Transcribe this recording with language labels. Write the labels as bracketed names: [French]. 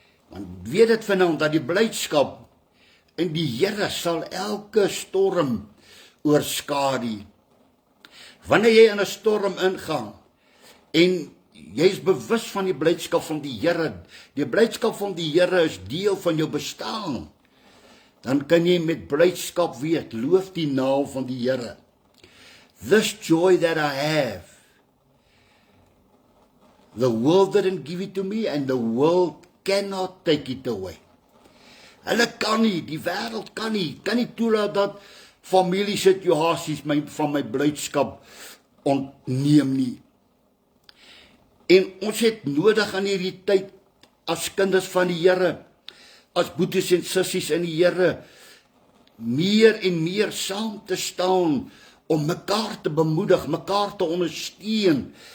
[Afrikaans] Want weet dit vanaand dat die blydskap in die Here sal elke storm oorskadu. Wanneer jy in 'n storm ingaan en jy is bewus van die blydskap van die Here, die blydskap van die Here is deel van jou bestaan, dan kan jy met blydskap weet, loof die naam van die Here. [English] This joy that I have, the world didn't give it to me and the world cannot take it away. [Afrikaans] Hulle kan nie, die wêreld kan nie toelaat dat familiesituasies van my blydskap ontneem nie. En ons het nodig aan hierdie tyd as kinders van die Here, as boeties en sissies in die Here, meer en meer saam te staan om mekaar te bemoedig, mekaar te ondersteun.